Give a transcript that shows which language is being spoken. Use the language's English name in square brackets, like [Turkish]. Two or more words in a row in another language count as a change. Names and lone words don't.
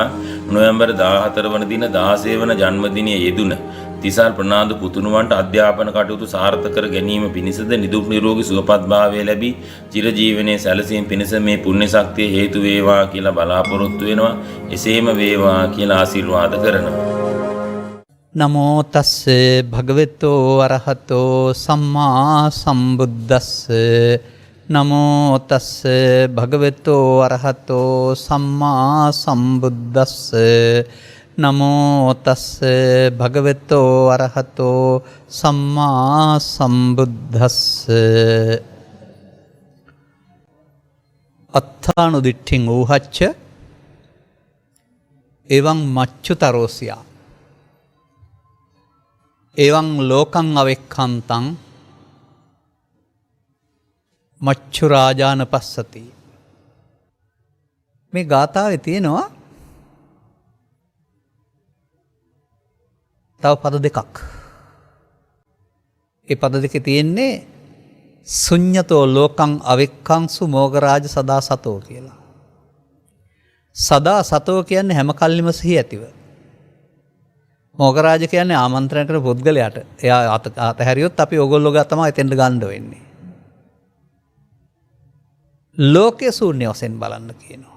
[Sinhala] නොවැම්බර් 14 වන දින 16 වන ජන්මදිනයේ යෙදුන තිසල් ප්‍රනාන්දු පුතුණුවන්ට අධ්‍යාපන කටයුතු සාර්ථක කර ගැනීම පිණිසද නිදුක් නිරෝගී සුවපත් භාවය ලැබී චිරජීවනයේ සැලසීම පිණිස මේ පුණ්‍ය ශක්තිය හේතු වේවා කියලා බලාපොරොත්තු වෙනවා. එසේම වේවා කියලා ආශිර්වාද කරනවා. [Pali] නමෝ තස්ස භගවතෝ අරහතෝ සම්මා සම්බුද්දස්ස. නමෝ තස්ස භගවතෝ අරහතෝ සම්මා සම්බුද්දස්ස. නමෝ තස්ස භගවතෝ අරහතෝ සම්මා සම්බුද්දස්ස. අත්ථානු දිට්ඨින් ඌහච්ච එවං මච්චුතරෝසියා එවං ලෝකං අවෙක්ඛන්තං මච්චු රාජාන පස්සති. [Sinhala] මේ ගාථාවේ තියෙනවා තව පද දෙකක්. ඒ පද දෙකේ තියෙන්නේ [Pali] ශුඤ්ඤතෝ ලෝකං අවෙක්ඛංසු මෝගරාජ සදා සතෝ [Sinhala] කියලා. [Pali] සදා සතෝ [Sinhala] කියන්නේ හැම කල්ලිම සිහි ඇතිව. මෝගරාජ කියන්නේ ආමන්ත්‍රණය කරන පුද්ගලයාට. එයා අතහැරියොත් අපි ඕගොල්ලෝ ගා තමයි එතෙන්ට ගන්න වෙන්නේ. ලෝකයේ ශූන්‍ය වශයෙන් බලන්න කියනවා.